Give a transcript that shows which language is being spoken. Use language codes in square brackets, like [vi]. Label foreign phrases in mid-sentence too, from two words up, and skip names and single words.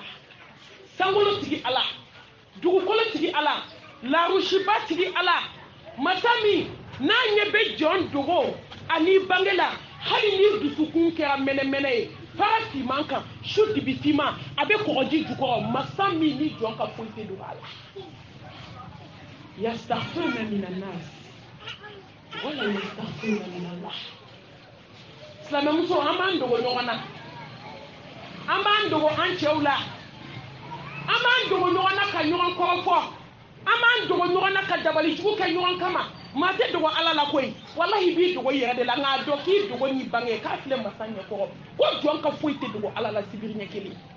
[bm] Sangola tigi ala, dugukolo tigi ala, larushiba tigi ala, masa min n'a ɲɛ bɛ jɔn dogo ani bangela, hali ni dusukun kɛra mɛnɛmɛnɛ ye, fara fiman kan, su dibi fiman, a bɛ kɔgɔji jukɔrɔ, masa min ni jɔn ka foyi tɛ dogo a la. [ar] يستخفون من الناس ولا يستخفون من الله. [bm] Silamɛmuso, an b'an dogo ɲɔgɔn na, an b'an dogo an cɛw la, an b'an dogo ɲɔgɔn na ka ɲɔgɔn kɔrɔfɔ, an b'an dogo ɲɔgɔn na ka dabalijugu kɛ ɲɔgɔn kama. maa tɛ dogo ala la koyi, wallahi b'i dogo yɛrɛ de la, nka dɔn k'i dogo n'i bange k'a filɛ masa ɲɛkɔrɔ ko jɔn ka foyi tɛ dogo ala la sibiri ɲɛ kelen.